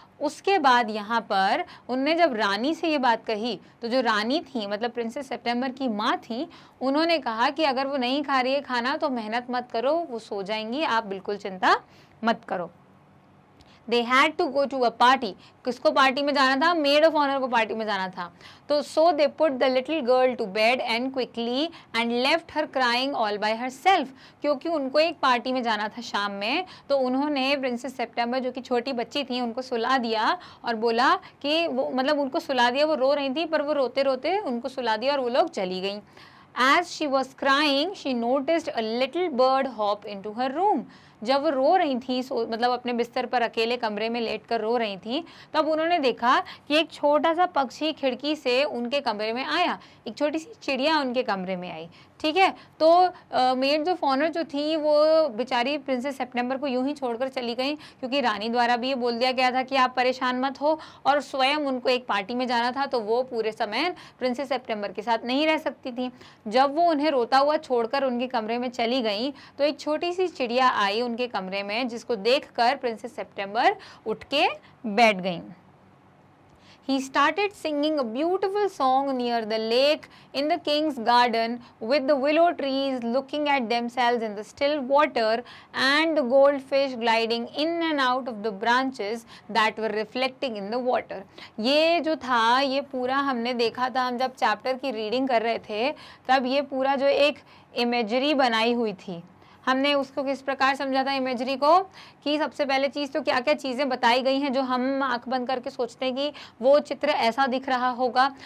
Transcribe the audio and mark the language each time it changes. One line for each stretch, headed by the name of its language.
Hindi: उसके बाद यहाँ पर उनने जब रानी से ये बात कही, तो जो रानी थी, मतलब प्रिंसेस सेप्टेम्बर की माँ थी, उन्होंने कहा कि अगर वो नहीं खा रही है खाना तो मेहनत मत करो, वो सो जाएंगी, आप बिल्कुल चिंता मत करो।
English: They had to go to a party.
Hindi: किसको पार्टी में जाना था? मेड ऑफ ऑनर को पार्टी में जाना था।
English: तो so they put the little girl to bed and quickly and left her crying all by herself.
Hindi: क्योंकि उनको एक पार्टी में जाना था शाम में, तो उन्होंने प्रिंसेस सेप्टेम्बर जो कि छोटी बच्ची थी उनको सुला दिया और बोला कि वो, मतलब उनको सुला दिया, वो रो रही थी पर वो रोते रोते उनको सुला दिया और वो लोग चली गई।
English: As she was crying, she noticed a little bird hop into her room.
Hindi: जब वो रो रही थी, मतलब अपने बिस्तर पर अकेले कमरे में लेटकर रो रही थी, तब उन्होंने देखा कि एक छोटा सा पक्षी खिड़की से उनके कमरे में आया, एक छोटी सी चिड़िया उनके कमरे में आई। ठीक है, तो मेड ऑफ ऑनर जो थी वो बेचारी प्रिंसेस सेप्टेम्बर को यूं ही छोड़कर चली गई, क्योंकि रानी द्वारा भी ये बोल दिया गया था कि आप परेशान मत हो, और स्वयं उनको एक पार्टी में जाना था, तो वो पूरे समय प्रिंसेस सेप्टेम्बर के साथ नहीं रह सकती थी। जब वो उन्हें रोता हुआ छोड़कर उनके कमरे में चली गई, तो एक छोटी सी चिड़िया आई उनके कमरे में, जिसको देखकर प्रिंसेस सेप्टेम्बर उठ के बैठ गई।
English: He started singing a beautiful song near the lake in the king's garden, with the willow trees looking at themselves in the still water and the goldfish gliding in and out of the branches that were reflecting in the water.
Hindi: ये जो था, ये पूरा हमने देखा था, हम जब चैप्टर की रीडिंग कर रहे थे तब ये पूरा जो एक इमेजरी बनाई हुई थी, हमने उसको किस प्रकार समझा था इमेजरी को, कि सबसे पहले चीज़ तो क्या क्या चीज़ें बताई गई हैं जो हम आंख बंद करके सोचते हैं कि वो चित्र ऐसा दिख रहा होगा।